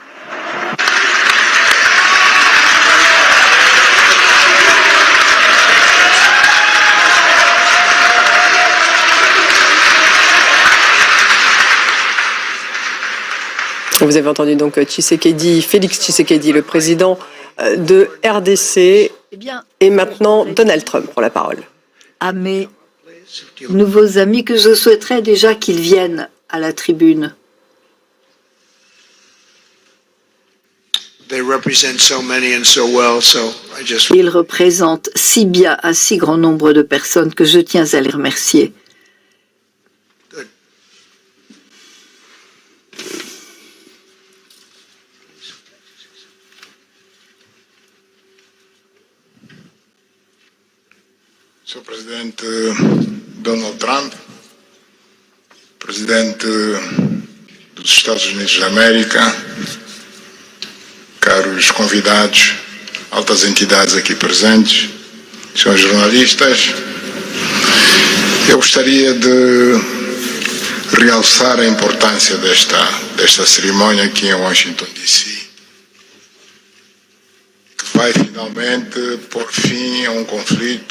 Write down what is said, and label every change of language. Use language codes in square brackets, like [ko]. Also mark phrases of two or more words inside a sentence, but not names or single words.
[fr] Vous avez entendu donc Félix Tshisekedi, le président de RDC, Eh bien, et maintenant Donald Trump pour la parole. à mes nouveaux amis que je souhaiterais déjà qu'ils viennent à la tribune. [en] They represent so many and so well, so I just [fr] Ils représentent si bien un si grand nombre de personnes que je tiens à les remercier. [pt] Sr. Presidente Donald Trump, Presidente dos Estados Unidos da América, caros convidados, altas entidades aqui presentes, senhores jornalistas, eu gostaria de realçar a importância desta cerimônia aqui em Washington, D.C., que vai finalmente pôr fim a um conflito.